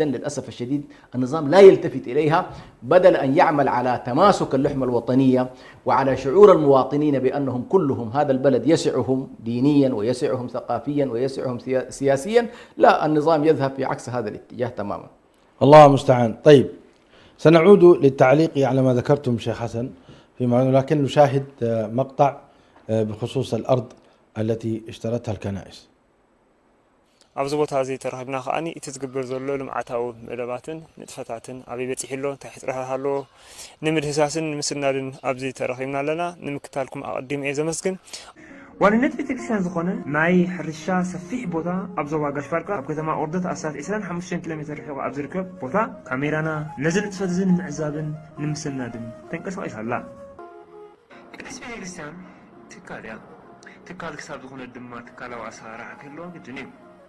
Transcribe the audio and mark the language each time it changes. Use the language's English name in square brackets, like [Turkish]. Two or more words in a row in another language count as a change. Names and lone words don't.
[Arabic] للأسف الشديد النظام لا يلتفت إليها، بدل أن يعمل على تماسك اللحمة الوطنية وعلى شعور المواطنين بأنهم كلهم هذا البلد يسعهم دينيا ويسعهم ثقافيا ويسعهم سياسيا. لا، النظام يذهب في عكس هذا الاتجاه تماما. الله المستعان. طيب، سنعود للتعليق على ما ذكرتم شيخ حسن لكن نشاهد مقطع بخصوص الأرض التي اشترتها الكنائس. [Tigrinya] ኣብዚ ቦታ እዚ ተረኺብና ከዓኒ እቲ ዝግበር ዘሎ ልምዓታዊ መደባትን ንጥፈታትን ኣበይ በፂሕ ኣሎ እንታይ ሕፅረት ኣሎ ንምድህሳስን ንምስናድን ኣብዚ ተረኺብና ኣለና። ንምክታልኩም ኣቀዲም እየ ዘመስግን። ዋንነት ቤተክርስቲያን ዝኾነ ናይ ሕርሻ ሰፊሕ ቦታ ኣብ ዞባ ጋሽባርካ ኣብ ከተማ ኦርዶት ኣሳት 25 ኪሎ ሜትር ርሒቑ ኣብ ዝርከብ ቦታ ካሜራና ነዚ ንጥፈት እዚ ንምዕዛብን ንምስናድን ተንቀሳቒሳ ኣላ። ቅድስት ቤተክርስቲያን ትካል እያ። ትካል ክሳብ ዝኾነ ድማ ትካላዊ ኣሰራርሓ ክህልዋ ግድን እዩ።